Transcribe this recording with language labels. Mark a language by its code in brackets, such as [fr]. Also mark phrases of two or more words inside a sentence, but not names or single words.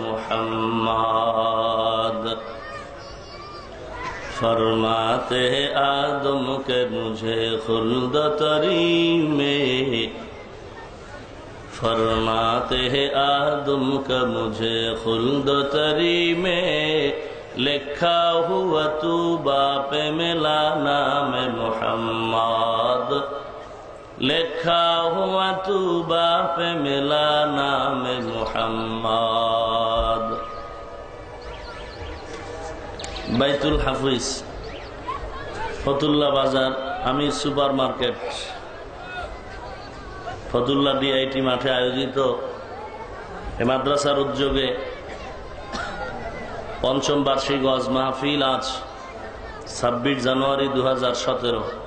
[ur] محمد فرماتے ہیں آدم کے مجھے خلد تری میں فرماتے ہیں آدم کا مجھے خلد تری میں لکھا ہوا تو باپ ملا نام محمد لکھا ہوا تو باپ ملا نام [bn] محمد বাইতুল হাফিজ ফতুল্লা বাজার আমির সুপার মার্কেট ফতুল্লা ডিআইটি মাঠে আয়োজিত এ মাদ্রাসার উদ্যোগে পঞ্চম বার্ষিক ওয়াজ মাহফিল আজ 26 জানুয়ারি 2017।